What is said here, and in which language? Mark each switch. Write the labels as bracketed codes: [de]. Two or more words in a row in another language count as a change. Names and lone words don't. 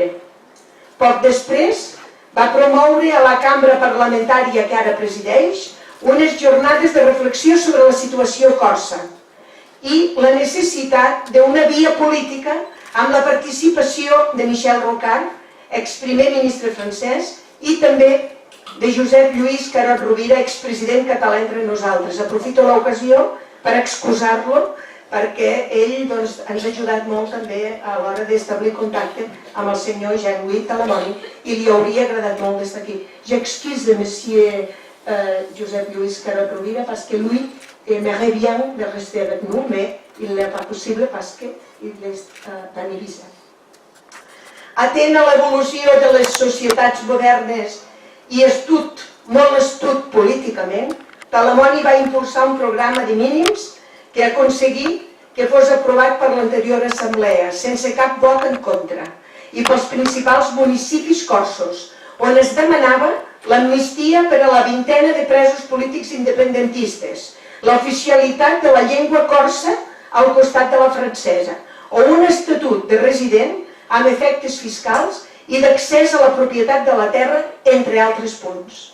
[ca] Poc després va promoure a la cambra parlamentària que ara presideix unes jornades de reflexió sobre la situació corsa i la necessitat d'una via política amb la participació de Michel Rocard, exprimer ministre francès, i també de Josep Lluís Carod Rovira, expresident català entre nosaltres. Aprofito l'ocasió per excusar-lo perquè ell ens ha ajudat molt també a l'hora d'establir contacte amb el senyor Jean-Louis Talamoni i li hauria agradat molt d'estar aquí. [fr] J'excuse monsieur Josep Lluís Carod Rovira parce que lui aimerait bien de rester avec nous, mais il n'est pas possible parce qu'il est en Ibiza. [ca] Atent a l'evolució de les societats modernes i molt astut políticament, Talamoni va impulsar un programa de mínims que ha aconseguit que fos aprovat per l'anterior assemblea, sense cap vot en contra, i pels principals municipis corsos, on es demanava l'amnistia per a la 20ena de presos polítics independentistes, l'oficialitat de la llengua corsa al costat de la francesa, o un estatut de resident amb efectes fiscals i d'accés a la propietat de la terra, entre altres punts.